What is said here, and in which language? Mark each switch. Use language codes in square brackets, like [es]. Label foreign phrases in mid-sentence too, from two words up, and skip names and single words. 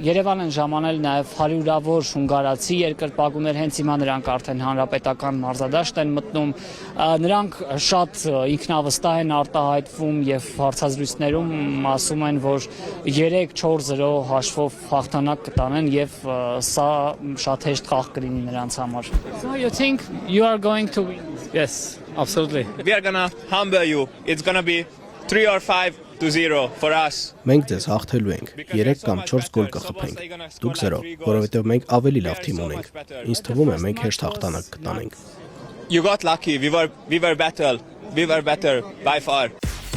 [hy] Երևան են ժամանել նաև հարյուրավոր հունգարացի երկրպագուներ, հենց հիմա նրանք արդեն հանրապետական մարզադաշտ են մտնում, նրանք շատ ինքնավստահ են արտահայտվում եւ հարցազրույցներում ասում են, որ 3-4-0 հաշվով հաղթանակ կտանեն եւ սա շատ հեշտ խաղ կլինի նրանց համար։ [en] So you think you are going to win? Yes, absolutely. We are gonna humble you. It's gonna be 3 or 5-0 for us. [hy] Մենք ձեզ հաղթելու ենք, 3 կամ 4 գոլ կխփենք, դուք 0, որովհետև մենք ավելի լավ թիմ ունենք, ինձ թվում է մենք հեշտ հաղթանակ կտանենք։ [en] You got lucky, we were better by far.